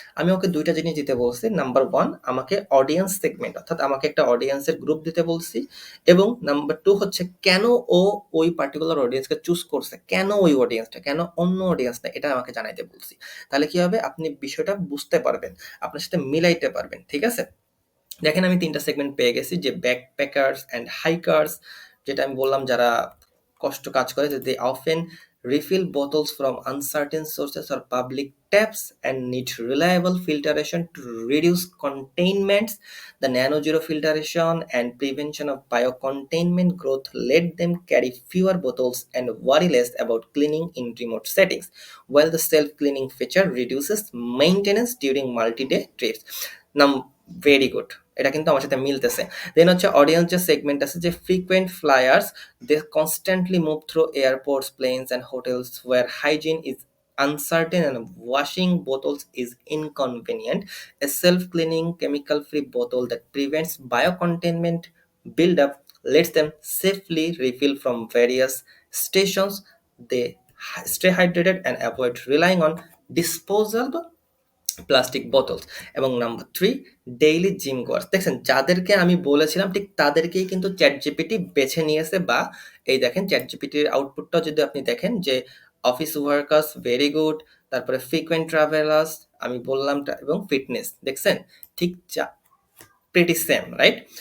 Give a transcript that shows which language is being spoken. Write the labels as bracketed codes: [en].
[bn] আমি ওকে 2টা জিনিস দিতে বলছি। নাম্বার 1 আমাকে অডিয়েন্স সেগমেন্ট, অর্থাৎ আমাকে একটা অডিয়েন্সের গ্রুপ দিতে বলছি, এবং নাম্বার 2 হচ্ছে কেন ও ওই পার্টিকুলার অডিয়েন্সকে চুজ করছে, কেন ওই অডিয়েন্সটা, কেন অন্য অডিয়েন্স না, এটা আমাকে জানাইতে বলছি। তাহলে কি হবে, আপনি বিষয়টা বুঝতে পারবেন, আপনার সাথে মিলাইতে পারবেন, ঠিক আছে? দেখেন আমি 3টা সেগমেন্ট পেয়ে গেছি, যে ব্যাকপ্যাকার্স অ্যান্ড হাইকার্স, যেটা আমি বললাম যারা কষ্ট কাজ করে, যে [en] They often refill bottles from uncertain sources or public taps, and need reliable filtration to reduce containments. The nano zero filtration and prevention of biocontainment growth let them carry fewer bottles and worry less about cleaning in remote settings, while the self cleaning feature reduces maintenance during multi day trips. নাম very good, [bn] এটা কিন্তু আমার সাথে মিলতেছে। [en] Then হচ্ছে audience যে segment আছে, যে frequent flyers, they constantly move through airports, planes and hotels where hygiene is uncertain and washing bottles is inconvenient. A self-cleaning chemical-free bottle that prevents biocontainment buildup lets them safely refill from various stations. They stay hydrated and avoid relying on disposable plastic bottles. [bn] এবং number 3, daily gym goers. দেখছেন, যাদেরকে আমি বলেছিলাম ঠিক তাদেরকেই কিন্তু ChatGPT বেছে নিয়েছে। বা এই দেখেন চ্যাটজিপিটির আউটপুটটাও যদি আপনি দেখেন, যে অফিস ওয়ার্কার্স ভেরি গুড, তারপরে ফ্রিকোয়েন্ট ট্রাভেলার্স আমি বললাম, এবং ফিটনেস, দেখছেন ঠিক প্রিটি সেম, রাইট?